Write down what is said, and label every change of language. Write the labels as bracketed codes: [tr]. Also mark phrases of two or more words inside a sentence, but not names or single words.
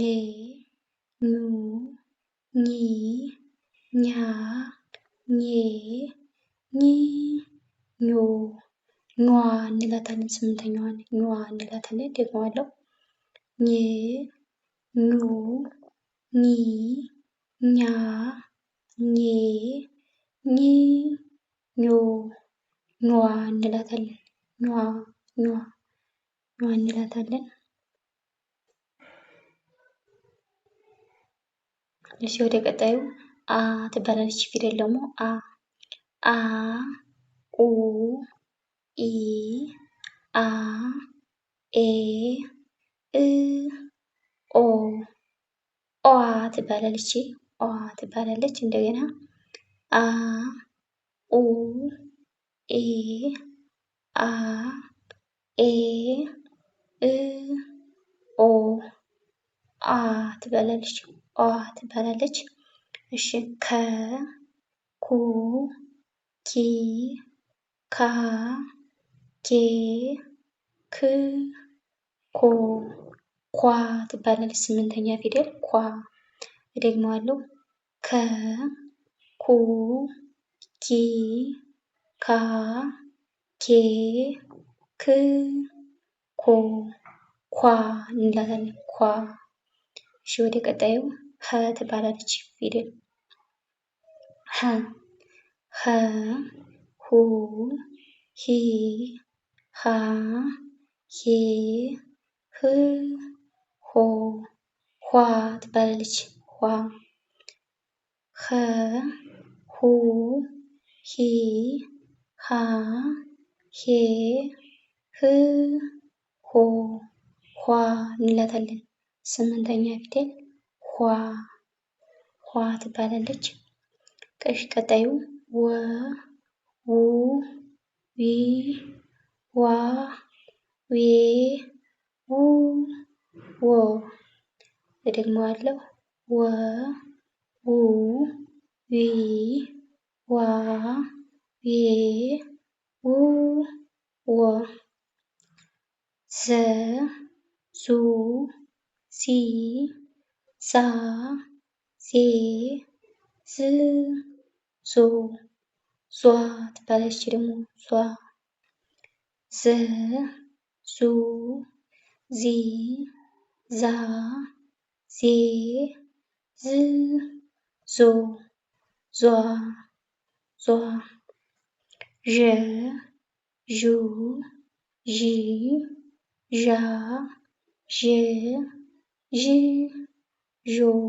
[am] ኑ ኒ ኛ ኜ ኚ ኞ ኟ እንላታለን። ስምንተኛዋን ኟ እንላታለን። ደግመዋለሁ። ኜ ኙ ኚ ኛ ኜ ኚ ኞ ኟ እንላታለን። ኟ እንላታለን። እሺ ወደ ቀጣዩ አ ትባላለች ፊደል ደግሞ አ ኡ ኢ አ ኤ እ ኦ ኦ ትባላለች። እንደገና አ ኡ ኤ አ ኤ እ ኦ አ ትባላለች። እሺ ከ ኩ ኪ ካ ኬ ክ ኮ ኳ ትባላለች። ስምንተኛ ፊደል ኳ። እደግመዋለሁ። ከ ኩ ኪ ካ ኬ ክ ኮ ኳ እንላታለን። ኳ። እሺ ወደ ቀጣዩ ሀ ትባላለች ፊደል ሀ ሀ ሁ ሂ ሃ ሄ ህ ሆ ኋ ትባላለች። ኋ ኸ ሁ ሂ ሃ ሄ ህ ሆ ኋ እንላታለን። ስምንተኛ ፊደል ኋ ኋ ትባላለች። ቀጣዩ ወ ው ዊ ዋ ዌ ው ዎ። እደግመዋለሁ። ወ ው ዊ ዋ ዌ ው ዎ። ዘ ዙ ዚ ዛ ዜ ዝ ዞ ዟ ትባላለች። ደግሞ ዟ ዘ ዙ ዚ ዛ ዜ ዝ ዞ ዟ ዟ ዠ ዡ ዢ ዣ ዤ ዥ ዦ